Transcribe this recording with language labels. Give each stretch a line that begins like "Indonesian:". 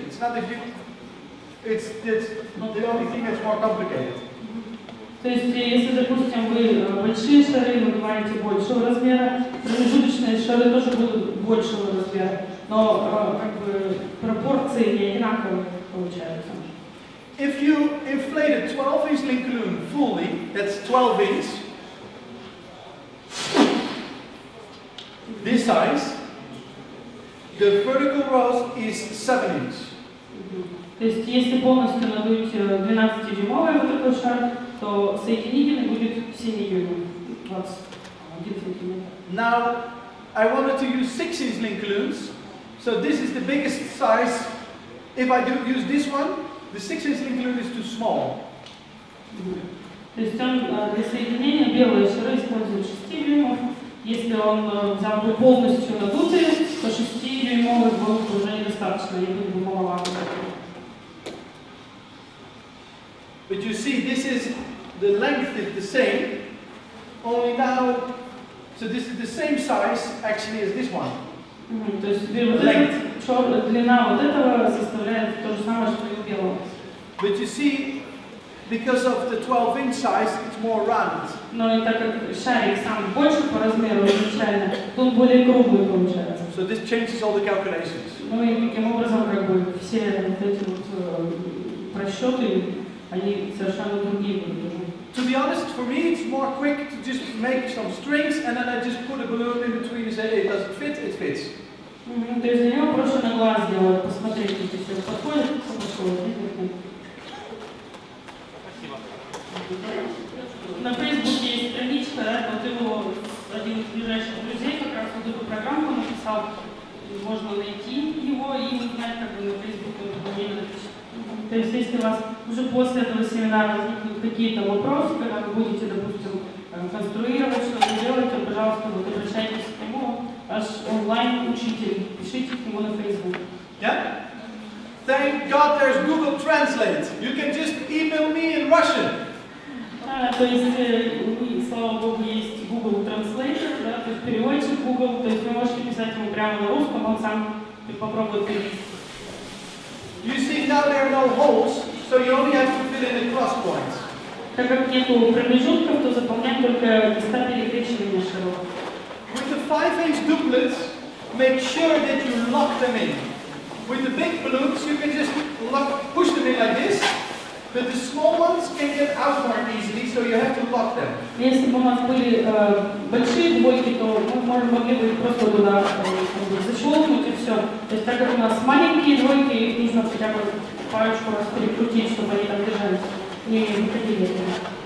English: It's not it's the only thing that's more complicated.
Russian: То есть, если, допустим, вы большие шары надуваете большего размера, промежуточные шары тоже будут большего размера, но как бы пропорции не одинаковые получаются.
English: If you inflate a 12-inch link balloon fully, that's 12 inch, this size, the vertical rose is 7 inch.
Russian: То есть, если полностью надуть 12-дюймовый вот такой шар, то соединительный будет 7 дюймов, 21 сантиметр.
English: Now, I wanted to use 6-inch link balloons, so this is the biggest size. If I do use this one, the 6-inch link balloon is too small.
Russian: То есть он для соединения белые шары использует 6 дюймов. Если он взял бы полностью надутые, то 6-дюймовый был бы уже недостаточно, они были бы маловато.
English: But you see, the length is the same, only now, so this is the same size actually as this one.
Russian: То есть длина вот этого составляет то же самое, что и у белого.
English: But you see, because of the 12-inch size, it's more round.
Russian: Но и так как шарик сам больше по размеру изначально, то он более круглый получается.
English: So this changes all the calculations.
Russian: Ну и таким образом как бы все вот эти вот просчеты, они совершенно другие будут.
English: To be honest, for me it's more quick to just make some strings and then I just put a balloon in between and say, hey, does it fit? It fits.
Russian: То есть для него проще на глаз делать, посмотреть, если все подходит, то подходит. На Фейсбуке есть страничка, да, вот его один из ближайших друзей как раз вот эту программу написал, можно найти его и узнать, как бы на Фейсбуке он дополнительно напишет. То есть если у вас уже после этого семинара возникнут какие-то вопросы, когда вы будете, допустим, конструировать, что-то делать, то, пожалуйста, вот обращайтесь к нему, ваш онлайн-учитель, пишите к нему на Facebook.
English: Yeah? Thank God there's Google Translate. You can just email me in Russian.
Russian: То есть, слава Богу, есть Google Translator, да, то есть переводчик Google, то есть вы можете писать ему прямо на русском, он сам попробует перевести.
English: You see, now there are no holes, so you only have to fill in the cross points.
Russian: Так как нету промежутков, то заполнять только места перекрещивания шаров.
English: With the 5-inch doublets, make sure that you lock them in. With the big balloons, you can just push them in like this, but the small ones can get out more easily, so you have to lock them.
Russian: Если бы у нас были большие двойки, то мы могли бы их просто туда защелкнуть и все. То есть так как у нас маленькие двойки, их нужно хотя бы парочку раз перекрутить, чтобы они там держались, не выходили от них.